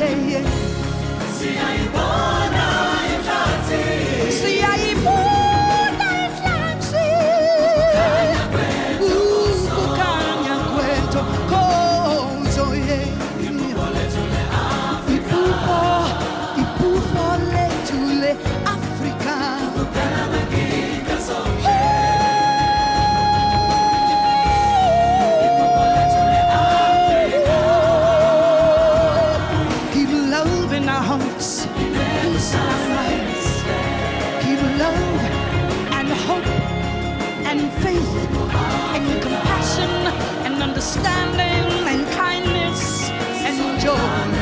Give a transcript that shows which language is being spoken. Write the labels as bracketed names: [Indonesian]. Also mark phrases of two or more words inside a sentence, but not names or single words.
[North Ndebele] Siyayibona inhlansi, kukhanya kwethu khozo ye. Iphupho lethu le-Afrika. [English] Keep love in our hearts, peace in our minds. Keep love and hope and faith and compassion and understanding and kindness and joy.